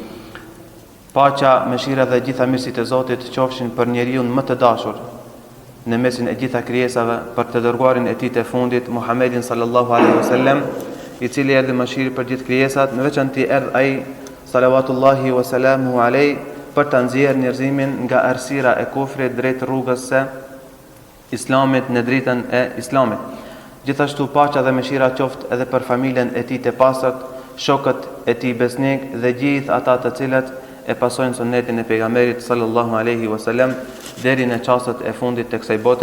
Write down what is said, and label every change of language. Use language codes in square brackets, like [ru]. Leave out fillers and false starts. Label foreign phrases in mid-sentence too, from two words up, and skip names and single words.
[sq] Paqja, mëshira dhe gjitha mirësitë e Zotit qofshin për njeriu më të dashur në mesin e gjitha krijesave, për të dërguarin e tij të fundit Muhammedin [ar] صلى الله عليه وسلم, [sq] I cili erdhi mëshirë për gjithë krijesat, në veçanti erdhi ai [ar] صلوات الله وسلامه عليه [sq] për të nxjerrë njerëzimin nga errësira e kufrit drejt rrugës së Islamit në dritën e Islamit. Gjithashtu paqja dhe mëshira qoftë edhe për familjen e tij të pastërt, shokët e tij besnik dhe gjithë ata të cilët e pasojnë sunetin e pejgamberit [ar] صلى الله عليه وسلم [sq] deri në çastet e fundit të kësaj bote.